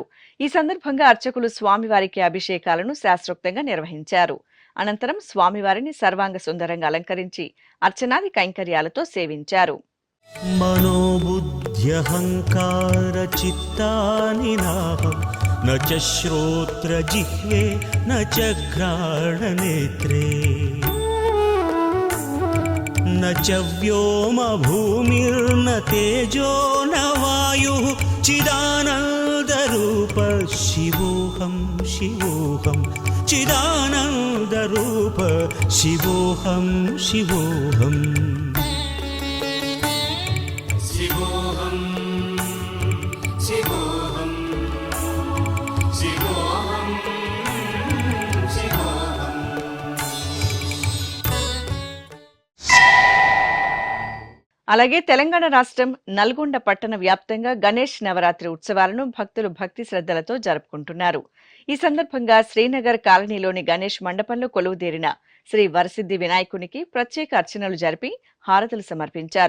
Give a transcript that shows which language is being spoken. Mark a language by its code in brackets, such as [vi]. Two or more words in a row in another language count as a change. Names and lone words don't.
[te] ఈ సందర్భంగా అర్చకులు స్వామివారికి అభిషేకాలను శాస్త్రోక్తంగా నిర్వహించారు. అనంతరం స్వామివారిని సర్వాంగ సుందరంగా అలంకరించి అర్చనాది కైంకర్యాలతో సేవించారు. [sa] మనోబుద్ధ్యహంకార చిత్తాని నాహం न च श्रोत्रजिह्वे न च घ्राणनेत्रे न च व्योमभूमिर्न तेजो न वायुः चिदानन्दरूप शिवोऽहं शिवोऽहं चिदानन्दरूप शिवोऽहं शिवोऽहम् शिवोऽहं शिवोऽहं शिवोऽहं शिवोऽहम् [te] అలాగే తెలంగాణ రాష్ట్రం నల్గొండ పట్టణ వ్యాప్తంగా గణేష్ నవరాత్రి ఉత్సవాలను భక్తులు భక్తి శ్రద్ధలతో జరుపుకుంటున్నారు. ఈ సందర్భంగా శ్రీనగర్ కాలనీలోని గణేష్ మండపంలో కొలువుదీరిన శ్రీ వరసిద్ధి వినాయకునికి ప్రత్యేక అర్చనలు జరిపి హారతులు సమర్పించారు.